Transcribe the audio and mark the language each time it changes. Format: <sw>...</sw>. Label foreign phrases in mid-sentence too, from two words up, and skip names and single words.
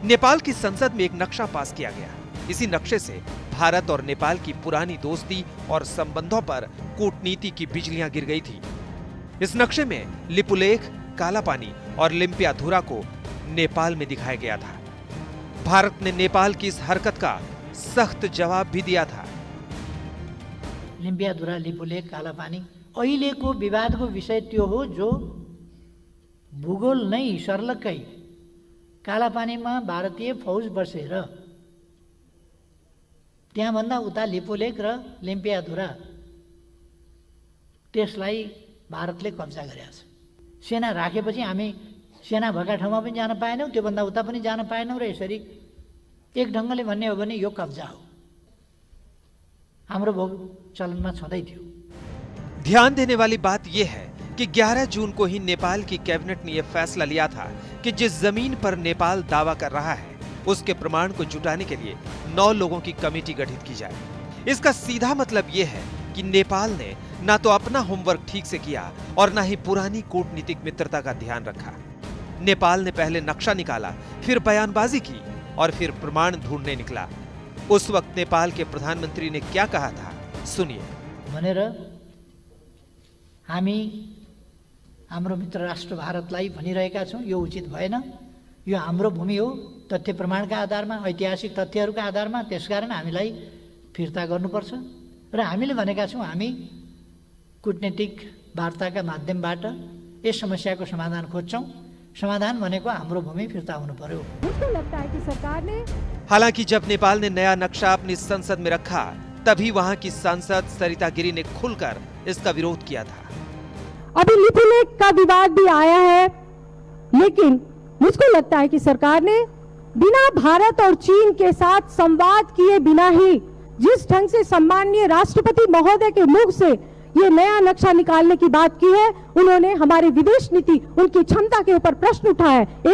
<hi>नेपाल की संसद में एक नक्शा पास किया गया। इसी नक्शे से भारत और नेपाल की पुरानी दोस्ती और संबंधों पर कूटनीति की बिजलियां गिर गई थी। इस नक्शे में लिपुलेख, कालापानी और लिम्पियाधुरा को नेपाल में दिखाया गया था। भारत ने नेपाल की इस हरकत का सख्त जवाब भी दिया था।</hi> <ne>लिम्पियाधुरा, लिपुलेख, कालापानी अहिलेको विवादको विषय त्यो हो जो भूगोल नै सर्लक्कै कालापानीमा भारतीय फौज बसेर त्यहाँभन्दा उता लिपुलेख र लिम्पियाधुरा त्यसलाई भारतले कब्जा गरेको छ। सेना राखेपछि हामी सेना भएका ठाउँमा पनि जान पाएनौँ, त्योभन्दा उता पनि जान पाएनौँ, र यसरी एक ढङ्गले भन्ने हो भने यो कब्जा हो। हाम्रो भोग चलनमा छँदै थियो।</ne> <hi>ध्यान देने वाली बात यह है कि 11 जून को ही नेपाल की कैबिनेट ने यह फैसला लिया था कि जिस जमीन पर नेपाल दावा कर रहा है उसके प्रमाण को जुटाने के लिए 9 लोगों की कमेटी गठित की जाए। इसका सीधा मतलब यह है कि नेपाल ने ना तो अपना होमवर्क ठीक से किया और ना ही पुरानी कूटनीतिक मित्रता का ध्यान रखा। नेपाल ने पहले नक्शा निकाला, फिर बयानबाजी की और फिर प्रमाण ढूंढने निकला। उस वक्त नेपाल के प्रधानमंत्री ने क्या कहा था, सुनिए।</hi> <ne>भनेर हामी हाम्रो मित्र राष्ट्र भारतलाई भनिरहेका छौँ, यो उचित भएन, यो हाम्रो भूमि हो, तथ्य प्रमाणका आधारमा, ऐतिहासिक तथ्यहरूका आधारमा, त्यसकारण हामीलाई फिर्ता गर्नुपर्छ। र हामीले भनेका छौँ, हामी कूटनीतिक वार्ताका माध्यमबाट यस समस्याको समाधान खोज्छौँ। समाधान भनेको हाम्रो भूमि फिर्ता हुनु पर्यो।</ne> <hi>मुझको लगता है कि सरकार ने, हालांकि जब नेपाल ने नया नक्शा अपनी संसद में रखा, तभी वहां की सांसद सरिता गिरी ने खुलकर इसका विरोध किया था। अभी लिपुलेख का विवाद भी आया है, लेकिन मुझको लगता है कि सरकार ने बिना भारत और चीन के साथ संवाद किए बिना ही जिस ढंग से सम्माननीय राष्ट्रपति महोदय के मुख से ये नया नक्शा निकालने की बात की है, उन्होंने हमारी विदेश नीति, उनकी क्षमता के ऊपर प्रश्न उठाया है।</hi>